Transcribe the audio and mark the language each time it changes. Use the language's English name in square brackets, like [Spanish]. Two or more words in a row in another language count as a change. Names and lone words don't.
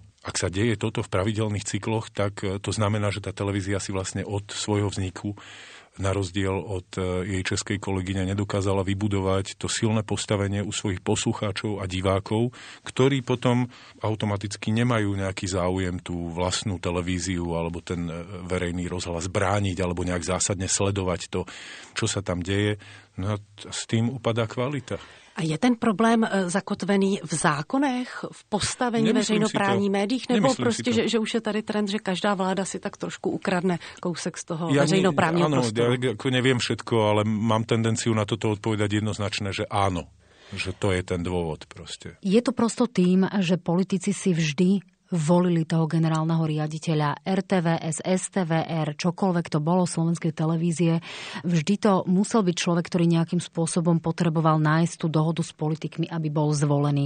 [Slovak] Ak sa deje toto v pravidelných cykloch, tak to znamená, že tá televízia si vlastne od svojho vzniku na rozdiel od jej českej kolegyne nedokázala vybudovať to silné postavenie u svojich poslucháčov a divákov, ktorí potom automaticky nemajú nejaký záujem tú vlastnú televíziu alebo ten verejný rozhlas brániť alebo nejak zásadne sledovať to, čo sa tam deje. No a s tým upadá kvalita. [Czech] A je ten problém zakotvený v zákonech, v postavení veřejnoprávních médiích, nebo prostě, že už je tady trend, že každá vláda si tak trošku ukradne kousek z toho veřejnoprávního prostoru? [Slovak] Ja neviem všetko, ale mám tendenciu na toto odpovedať jednoznačne, že áno. Že to je ten dôvod proste. Je to prosto tým, že politici si vždy volili toho generálneho riaditeľa RTVS, STVR, čokoľvek to bolo, slovenskej televízie, vždy to musel byť človek, ktorý nejakým spôsobom potreboval nájsť tú dohodu s politikmi, aby bol zvolený.